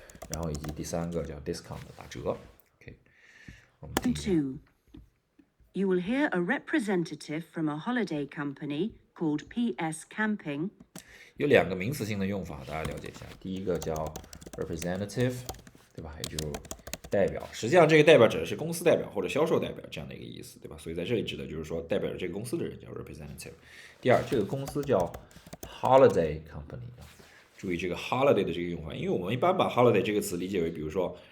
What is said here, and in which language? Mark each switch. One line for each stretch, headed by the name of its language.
Chinese: 然后以及第3个叫 discount 打折。 OK， 我们听一下。 2.
English: You will hear a representative from a holiday company called PS Camping。
Chinese: 有2个名词性的用法，大家了解一下。第一个叫 representative， 对吧？也就代表，实际上这个代表指的是公司代表或者销售代表这样的一个意思，对吧？所以在这里指的就是说代表着这个公司的人叫 representative。第二，这个公司叫 holiday company， 注意这个 holiday 的这个用法，因为我们一般把 holiday 这个词理解为，比如说